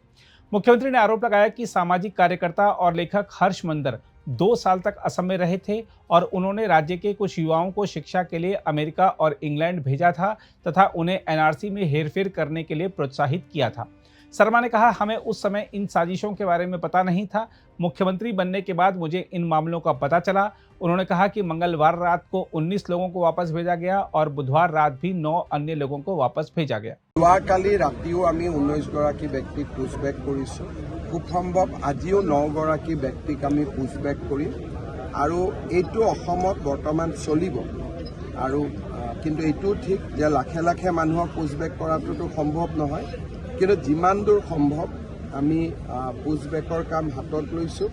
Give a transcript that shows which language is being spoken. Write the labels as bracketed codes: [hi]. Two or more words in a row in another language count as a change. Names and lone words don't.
[hi] मुख्यमंत्री ने आरोप लगाया कि सामाजिक कार्यकर्ता और लेखक हर्ष मंदर 2 साल तक असम में रहे थे और उन्होंने राज्य के कुछ युवाओं को शिक्षा के लिए अमेरिका और इंग्लैंड भेजा था तथा उन्हें एनआरसी में हेरफेर करने के लिए प्रोत्साहित किया था। शर्मा ने कहा, हमें उस समय इन साजिशों के बारे में पता नहीं था। मुख्यमंत्री बनने के बाद मुझे इन मामलों का पता चला। उन्होंने कहा कि मंगलवार रात को 19 लोगों को वापस भेजा गया और बुधवार रात भी 9 अन्य लोगों को वापस भेजा गया। [as] যোৱাকালি ৰাতিও আমি 19গৰাকী ব্যক্তিক পুছবেক কৰিছোঁ। খুব সম্ভৱ আজিও 9গৰাকী ব্যক্তিক আমি পুছবেক কৰিম আৰু এইটো অসমত বৰ্তমান চলিব। আৰু কিন্তু এইটো ঠিক যে লাখে লাখে মানুহক পুছবেক কৰাটোতো সম্ভৱ নহয়, কিন্তু যিমান দূৰ সম্ভৱ আমি পুছবেকৰ কাম হাতত লৈছোঁ।